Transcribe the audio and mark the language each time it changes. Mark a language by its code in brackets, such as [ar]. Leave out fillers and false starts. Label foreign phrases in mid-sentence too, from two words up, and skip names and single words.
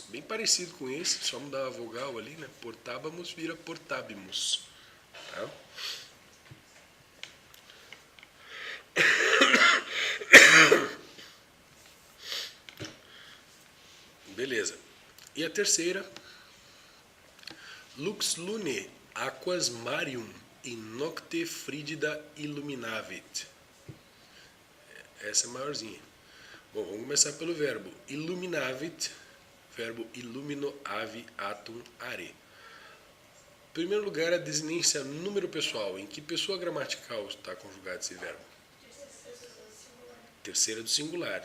[pt] Bem parecido com esse, só mudar a vogal ali, né? Portábamos vira portábimos. Tá? Beleza. E a terceira? [la] Lux lune aquas marium in nocte frigida illuminavit. [pt] Essa é maiorzinha. Bom, vamos começar pelo verbo illuminavit, verbo [la] illumino avi atum are. [pt] Em primeiro lugar, a desinência número pessoal. Em que pessoa gramatical está conjugado esse verbo? Terceira do singular.